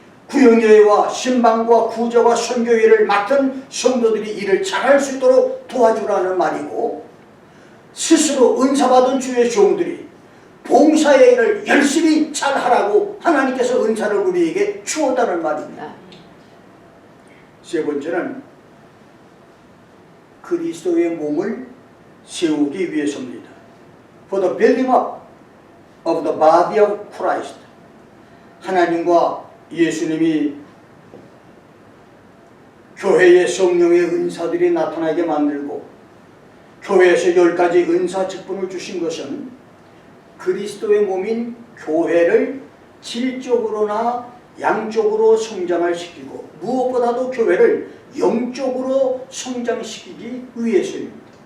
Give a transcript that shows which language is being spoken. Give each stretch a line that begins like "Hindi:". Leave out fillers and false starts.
Korean: 구역예배와 신방과 구제와 선교회를 맡은 성도들이 일을 잘할 수 있도록 도와주라는 말이고, 스스로 은사받은 주의 종들이 봉사의 일을 열심히 잘하라고 하나님께서 은사를 우리에게 주었다는 말입니다. 세 번째는 그리스도의 몸을 세우기 위해서입니다.
English: For the building up of the body of Christ.
Korean: 하나님과 예수님이 교회의 성령의 은사들이 나타나게 만들고 교회에서 10가지 은사 직분을 주신 것은 그리스도의 몸인 교회를 질적으로나 양적으로 성장을 시키고 무엇보다도 교회를 영적으로 성장시키기 위해서입니다.